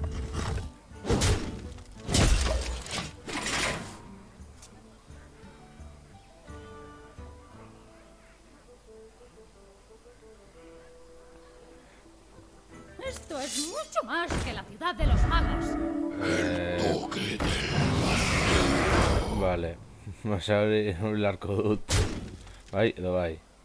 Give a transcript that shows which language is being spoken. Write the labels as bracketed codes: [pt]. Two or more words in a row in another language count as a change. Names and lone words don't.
[es] Esto es mucho más que la ciudad de los magos. Vale. Vas a abrir el arco. [eu] Bai, edo bai.